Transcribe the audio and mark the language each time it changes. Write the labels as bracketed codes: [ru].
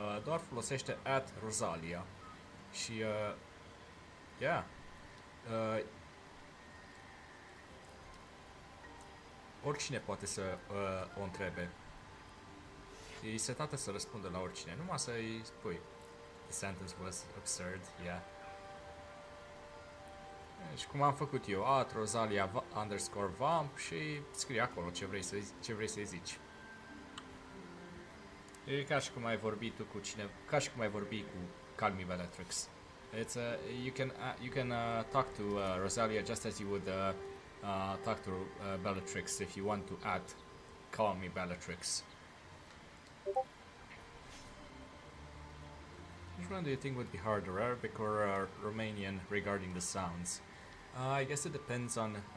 [ro] Doar folosește @Rosalia și yeah. Oricine poate să o întrebe. E setată să răspundă la oricine, numai să-i spui. [en] The sentence was absurd, yeah. [ro] Și cum am făcut eu, @Rosalia _vamp și scrie acolo ce vrei să-i zici. E ca și cum ai vorbi tu cu cine, ca și cum ai vorbi cu Call Me Bellatrix. [en] It's you can talk to Rosalia just as you would talk to Bellatrix if you want to Call Me Bellatrix. Which one do you think would be harder, Arabic or Romanian regarding the sounds? I guess it depends on